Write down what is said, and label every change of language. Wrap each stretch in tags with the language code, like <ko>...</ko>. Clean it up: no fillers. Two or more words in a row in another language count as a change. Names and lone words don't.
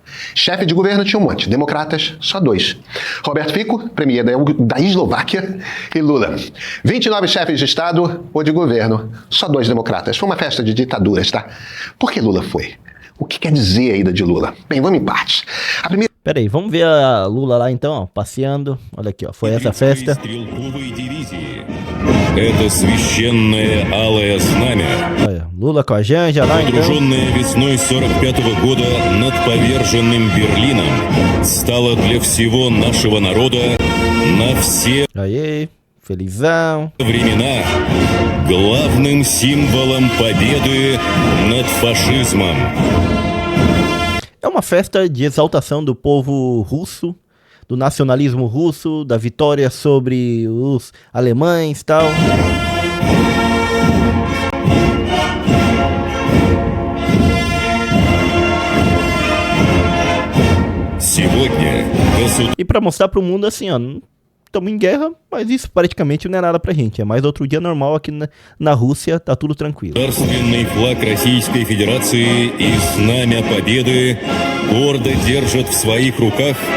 <pt>Chefe de governo tinha um monte, democratas, só 2. Roberto Fico, premier da Eslováquia, e Lula. 29 chefes de Estado ou de governo, só 2 democratas. Foi uma festa de ditaduras, tá? Por que Lula foi? O que quer dizer a ida de Lula? Bem, vamos em partes. A primeira... Pera aí, vamos ver a Lula lá então, ó, passeando. Olha aqui, ó, foi essa festa.</pt> <ru>Это священное алое знамя,</ru> <pt>Olha, Lula com a Janja lá então.</pt> <ru>водруженное весной 45-го года над поверженным Берлином, стало для всего нашего народа на все</ru> <pt>Aí, felizão.</pt> <ru>времена главным символом победы над фашизмом.</ru> <pt>É uma festa de exaltação do povo russo, do nacionalismo russo, da vitória sobre os alemães e tal.</pt> <ru>Сегодня</ru> <pt>E pra mostrar pro mundo assim, ó, estamos em guerra, mas isso praticamente não é nada pra gente. É mais outro dia normal aqui na Rússia, tá tudo tranquilo.</pt> <ru>государственный флаг Российской Федерации и знамя победы гордо держат в своих руках</ru>